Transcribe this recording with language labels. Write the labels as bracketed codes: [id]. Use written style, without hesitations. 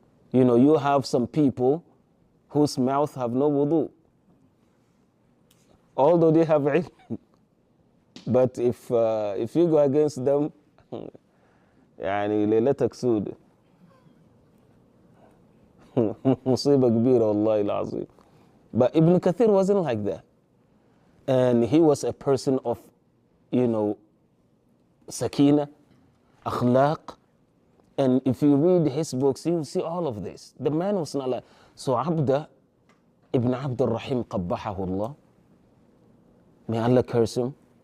[en] You know, you have some people whose mouth have no wudu, although they have ilm. But if you go against them, [ar] يعني ليلتك سود. مصيبة كبيرة والله العظيم. [en] But Ibn Kathir wasn't like that. And he was a person of, you know, sakina, akhlaq. And if you read his books, you will see all of this. The man was not like, so Abd ibn Abd al-Rahim, qabbahahu Allah. May Allah curse him.